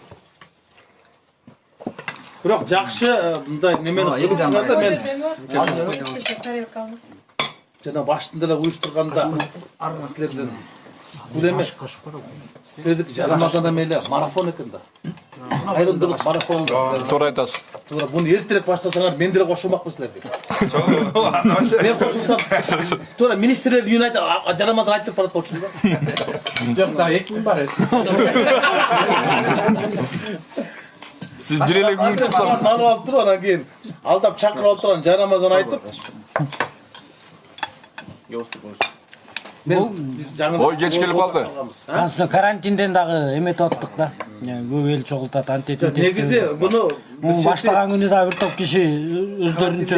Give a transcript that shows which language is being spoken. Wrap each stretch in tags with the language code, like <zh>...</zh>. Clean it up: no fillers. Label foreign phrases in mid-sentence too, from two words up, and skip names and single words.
<ky>Бирок жакшы мындай немени кылсаңар да мен жана баштында эле уюштурганда силерден бул эме силердики жарамазан эме эле марафон экен да. Айрымдуулук марафон. Туура айтасыз. Туура буну эртерээк баштасаңар мен деле кошулмакмын силерге. Мен кошулсам туура министрлер үйүнө жарамазан айтып барат болчумун да. Жок да, 2 күн бар. Siz bir ele gün çıksanız. Манып алып туруп анан кийин алдап чакырып алып туруп жарамазан айтып. Биз жаңы Ой, кеч келип калды. Ансын карантинден дагы эметип аттык да. Көп эл чогултат, антетип. Негизи буну баштаган күнү да бир топ киши өздөрүнчө</ky>